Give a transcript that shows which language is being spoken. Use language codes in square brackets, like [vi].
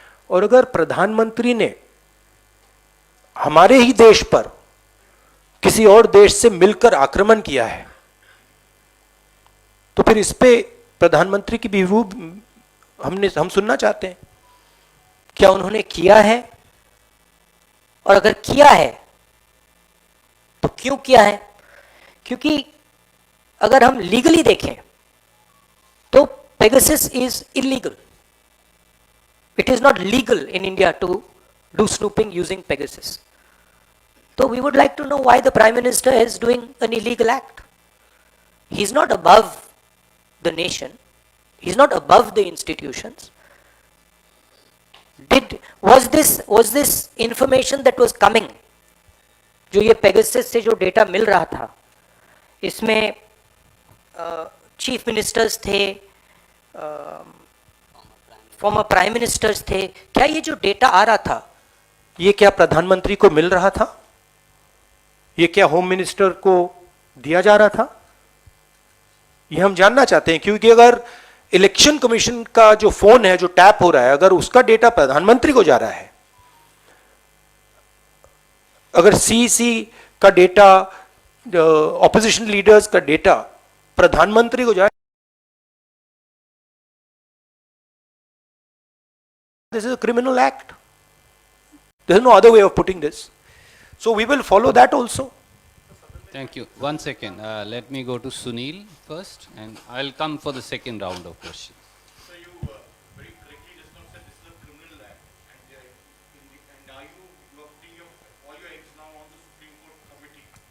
[hi] और अगर प्रधानमंत्री ने हमारे ही देश पर किसी और देश से मिलकर आक्रमण किया है तो फिर इस पे प्रधानमंत्री की व्यू हम सुनना चाहते हैं। क्या उन्होंने किया है, और अगर किया है तो क्यों किया है? क्योंकि अगर हम लीगली देखें तो Pegasus [en] Is illegal. It is not legal in India to do snooping using Pegasus. So we would like to know why the Prime Minister is doing an illegal act. He's not above the nation. He's not above the institutions. Was this information that was coming, [hi] जो ये Pegasus से जो data मिल रहा था, इसमें chief ministers थे, former prime ministers थे, क्या ये जो डेटा आ रहा था ये क्या प्रधानमंत्री को मिल रहा था? ये क्या होम मिनिस्टर को दिया जा रहा था? ये हम जानना चाहते हैं, क्योंकि अगर इलेक्शन कमीशन का जो फोन है, जो टैप हो रहा है, अगर उसका डेटा प्रधानमंत्री को जा रहा है, अगर सीसी का डेटा, ऑपोजिशन लीडर्स का डेटा प्रधानमंत्री को जा रहा है, [en] this is a criminal act. There is no other way of putting this. So we will follow that also. Thank you. One second. Let me go to Sunil first, and I'll come for the second round of questions. So you very correctly just now said this is a criminal act, and are you are putting all your eggs now on the Supreme Court committee?